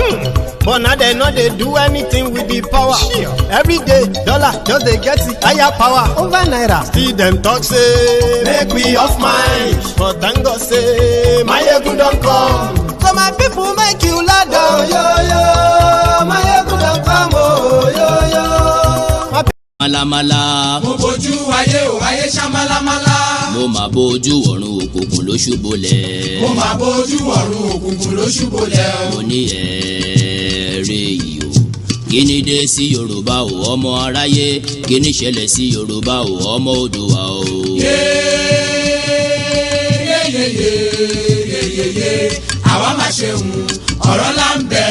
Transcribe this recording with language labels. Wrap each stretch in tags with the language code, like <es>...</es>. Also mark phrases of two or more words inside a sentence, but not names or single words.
<pcm>But now they know they do anything with the power. Every day, dollar just they get the higher power. Over naira, still them talk say make we off mind. But thank God say Maiyegun don't come. So my people make you loud, oh yo yo. Maiyegun don't come, oh yo yo.</pcm> <yo>Malamala. Mo bojú ayé o ayé ṣá malamala. Mo máa bojú ọ̀run òkùnkùn ló ṣubúlẹ̀. Mo máa bojú ọ̀run òkùnkùn ló ṣubúlẹ̀. Mo ní ẹ̀ẹ́rẹ́ yìí o. Kí ni dé sí Yorùbá o ọmọ aráyé? Kí ni ṣẹlẹ̀ sí Yorùbá o ọmọ Oòduà o? Yéyéyéyéyéyéyé àwa máa ṣe ọ̀rọ̀ là ń bẹ.</yo>